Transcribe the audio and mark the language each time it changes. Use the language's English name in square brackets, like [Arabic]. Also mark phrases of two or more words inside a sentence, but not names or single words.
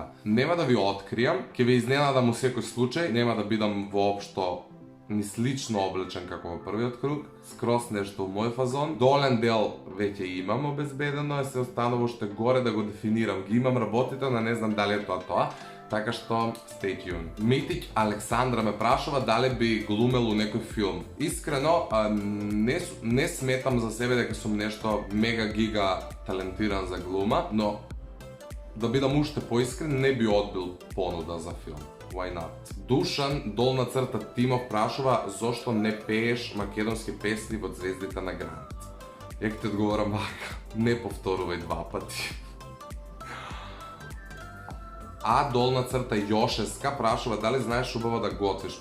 [Macedonian] Нема да ви откријам, ќе ви изненадам у секој случај, нема да бидам воопшто ни слично облечен како во првиот круг, скрос нешто у мој фазон. Долен дел веќе имам обезбедено, се останува уште горе да го дефинирам. Ги имам работите, но не знам дали е тоа. Така што, [English] stay tuned. [Macedonian] Митик Александра ме прашува дали би глумел у некој филм. Искрено, не сметам за себе дека сум нешто мега гига талентиран за глума, но да бидам уште поискрен, не би одбил понуда за филм. [English] Why not? [Macedonian] Душан, долна црта Тимов прашува зошто не пееш македонски песни во Звездите на Грант. Ја ќе ти одговорам вака, не повторувај 2 пати. А долна црта Јошеска прашува дали знаеш убаво да готвиш.